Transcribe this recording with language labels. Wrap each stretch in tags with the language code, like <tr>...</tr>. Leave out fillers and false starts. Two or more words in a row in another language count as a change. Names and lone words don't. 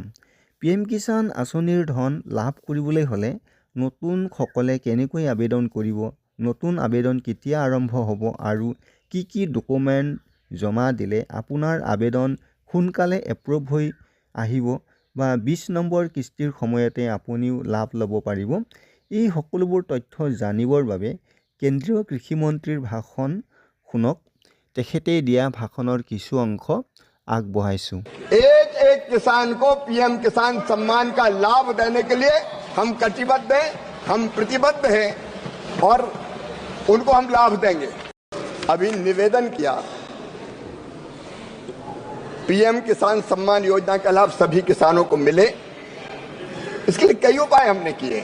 <as>PM কিষাণ আঁচনিৰ ধন লাভ কৰিবলৈ হ'লে নতুনসকলে কেনেকৈ আবেদন কৰিব, নতুন আবেদন কেতিয়া আৰম্ভ হ'ব আৰু কি ডকুমেণ্ট জমা দিলে আপোনাৰ আবেদন সোনকালে এপ্ৰুভ হৈ আহিব বা 20 নম্বৰ কিস্তিৰ সময়তে আপুনিও লাভ ল'ব পাৰিব। এই সকলোবোৰ তথ্য জানিবৰ বাবে কেন্দ্ৰীয় কৃষিমন্ত্ৰীৰ ভাষণ শুনক। তেখেতে দিয়া ভাষণৰ কিছু অংশ আগবঢ়াইছোঁ।</as> <hi>एक किसान को PM किसान सम्मान का लाभ देने के लिए हम कटिबद्ध हैं, हम प्रतिबद्ध हैं और उनको हम लाभ देंगे। अभी निवेदन किया, PM किसान सम्मान योजना का लाभ सभी किसानों को मिले, इसके लिए कई उपाय हमने किए।</hi>